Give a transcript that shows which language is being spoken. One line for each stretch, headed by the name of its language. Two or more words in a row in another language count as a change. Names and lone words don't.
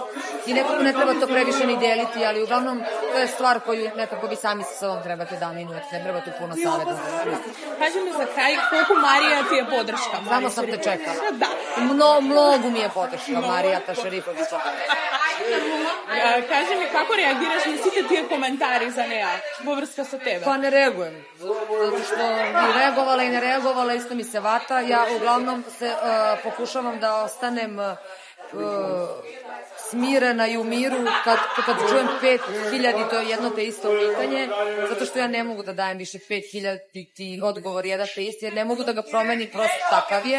Serbian: I nekako ne treba to previše ni deliti, ali uglavnom to je stvar koju nekako vi sami sa sobom trebate da minujete, ne treba tu puno saveta. Kaži mi za kraj, koliko Marija ti je podrška? Samo sam te čekala. Da. Mnogo mi je podrška Marijata Šerifovića.
Macedonian: Кажи ми, како реагираш на сви тије коментари за неа во врска со тебе?
Serbian: Pa ne reagujem. Zato što i reagovala i ne reagovala, isto mi se vata. Ja uglavnom pokušavam da ostanem smirena i u miru kad čujem 5.000, to je jedno te isto pitanje, zato što ja ne mogu da dajem više 5.000 odgovor jedan te isti, jer ne mogu da ga promenim, prosto takav je.